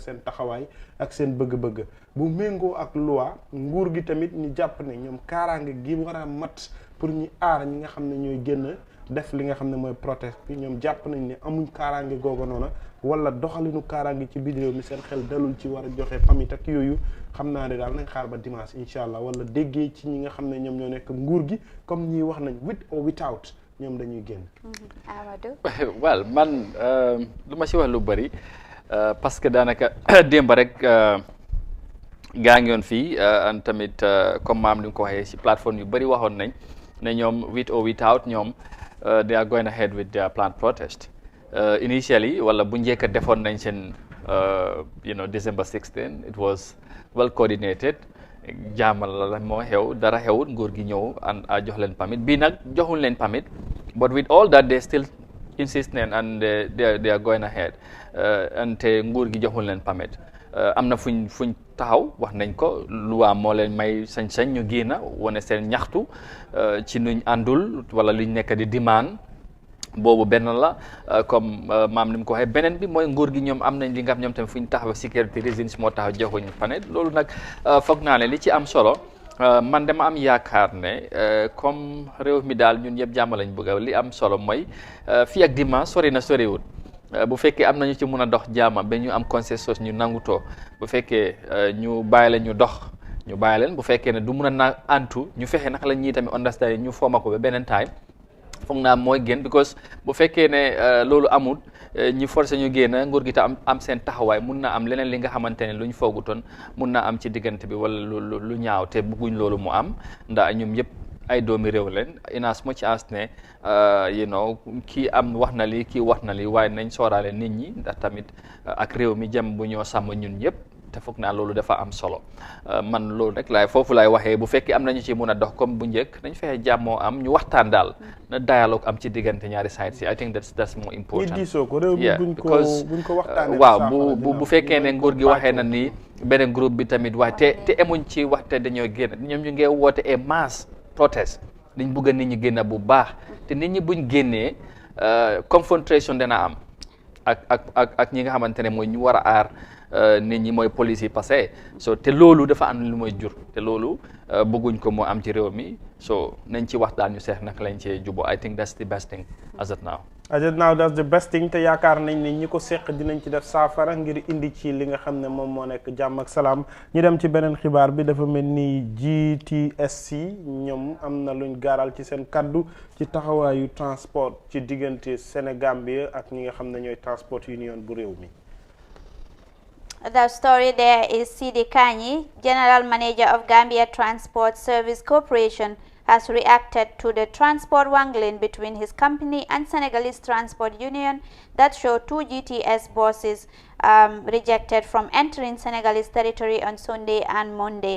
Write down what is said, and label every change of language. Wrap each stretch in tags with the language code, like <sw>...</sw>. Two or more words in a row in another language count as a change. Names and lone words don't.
<wo>seen taxawaay ak seen bëgg-bëgg bu méngoo ak loi nguur gi tamit ñu jàpp ne ñoom kaaraange gi war a mat pour ñu aar ñi nga xam ne ñooy génn def li nga xam ne mooy protest bi ñoom jàpp nañ ne amuñ kaaraange googu noona wala doxalinu kaaraange ci biir réew mi seen xel dalul ci war a joxe pamit ak yooyu xam naa ne daal nañ xaar ba dimanche</wo> <ar>إن شاء الله</ar> <wo>wala déggee ci ñi nga xam ne ñoom ñoo nekk nguur gi comme ñi wax nañ</wo> <en>with or without</en> <wo>ñoom dañuy génn. Amadou. well man lu ma si wax lu bëri</wo> <fr>parce que</fr> <wo>daanaka démb rek gaa ngi yoon fii tamit comme maam li nga ko waxee si plateforme yu bëri waxoon nañ ne ñoom</wo> <en>with or without</en> <wo>ñoom</wo> <en>they are going ahead with their planned protest initially</en> <wo>wala bu njëkk a defoon nañ seen December 16</wo> <en>it was well coordinated</en> <wo>jaamal la moo xew dara xewut nguur gi ñëw and jox leen permit bii nag joxuñ leen permit</wo> <en>but with all that they still insistent and they are going ahead and</en> <wo>te nguur gi joxuñ leen permit am na fuñ taxaw wax nañ ko luwaa moo leen may sañ-sañ ñu génn wane seen ñaxtu ci nuñ àndul wala luñ nekk di demande boobu benn la comme maam ni mu ko waxee beneen bi mooy nguur gi ñoom am nañ li nga xam ñoom tamit fu ñu taxaw</wo> <en>security reasons</en> <wo>moo taxaw joxuñ panet loolu nag foog naa ne li ci am solo man dama am yaakaar ne comme réew mi daal ñun yëpp jàmm lañ bëgg li am solo mooy fii ak dimanche sori na soriwut bu fekkee am nañu ci mun a dox jaama ba ñu am consensus ñu nangutoo bu fekkee ñu bàyyi leen ñu dox ñu bàyyi leen bu fekkee ne du mun a na antu ñu fexe naka la ñuy tamit understand ñu fooma ko ba beneen time foog naa mooy gën because bu fekkee ne loolu amul ñu forcé ñu génn nguur gi ta am seen taxawaay mun na am leneen li nga xamante ne lu ñu foogutoon mun na am ci diggante bi wala lu ñaaw te bëgguñ loolu mu am ndax ñoom yëpp ay doomi réew leen</wo> <en>in as much as</en> <wo>ne</wo> <en>you know</en> <wo>kii am wax na li kii wax na li waaye nañ sooraale nit ñi ndax tamit ak réew mi jëm bu ñoo sàmm ñun ñëpp te foog naa loolu dafa am solo man loolu rek laay foofu laay waxee bu fekkee am nañu ci mun a dox comme bu njëkk nañ fexe jàmmoo am ñu waxtaan daal na dialogue am ci diggante ñaari sides yi</wo> <en>I think that's more important.</en> <wo>ñi diisoo ko réew mi buñ ko waxtaanee waaw bu fekkee ne nguur gi waxee na ni beneen groupe bi tamit wax te emuñ ci wax te dañoo génn ñoom ñu ngi woote</wo> <en>a mass protest</en> <wo>dañ bëgg nit ñi génn bu baax te nit ñi buñ génnee confrontation dana am ak ñi nga xamante ne mooy ñu war a aar nit ñi mooy police yi passé so te loolu dafa am lu mooy jur te loolu bëgguñ ko moo am ci réew mi so nañ ci waxtaan ñu seex naka lañ cee jubo</wo> <en>I think that's the best thing as of now. That's the best thing</en> <wo>te yaakaar nañ ni ñi ko seq dinañ ci def saafara ngir indi ci li nga xam ne moom moo nekk jàmm ak salaam ñu dem ci beneen xibaar bi dafa mel ni GTSC ñoom am na luñ gaaral ci seen kaddu ci taxawaayu transport ci diggante Sénégambie ak ñi nga xam ne ñooy</wo> <en>transport union</en> <wo>bu réew mi.</wo> <en>The story there is Sidi Kanyi, General Manager of Gambia Transport Service Corporation, has reacted to the transport wrangling between his company and Senegalese Transport Union that show 2 GTS buses rejected from entering Senegalese territory on Sunday and Monday.</en>